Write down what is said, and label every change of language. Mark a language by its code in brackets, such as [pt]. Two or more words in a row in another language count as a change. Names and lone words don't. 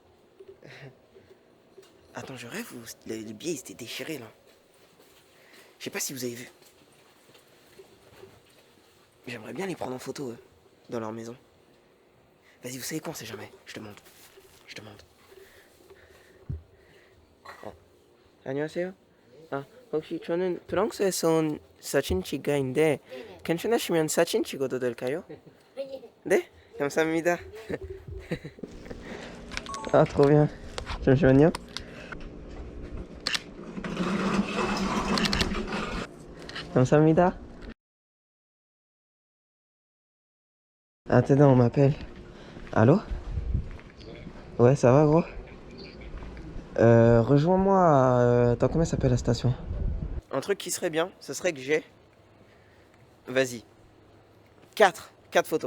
[fr] Attends, je rêve ou les billets, ils étaient déchirés, là. Je sais pas si vous avez vu. J'aimerais bien les prendre en photo, eux, dans leur maison. Vas-y, vous savez quoi, on sait jamais. Je te montre. Je te montre. [ko] 안녕하세요. 혹시 저는 프랑스에서 온 사진 찍가인데 괜찮으시면 사진 찍어도 될까요? 네? 감사합니다. [fr] trop bien. [ko] 잠시만요. 감사합니다. [fr] Attends, on m'appelle. Allô? Ouais, ça va, gros? Rejoins-moi à... Attends, comment s'appelle la station? Un truc qui serait bien, ce serait que j'ai... Vas-y. 4 photos.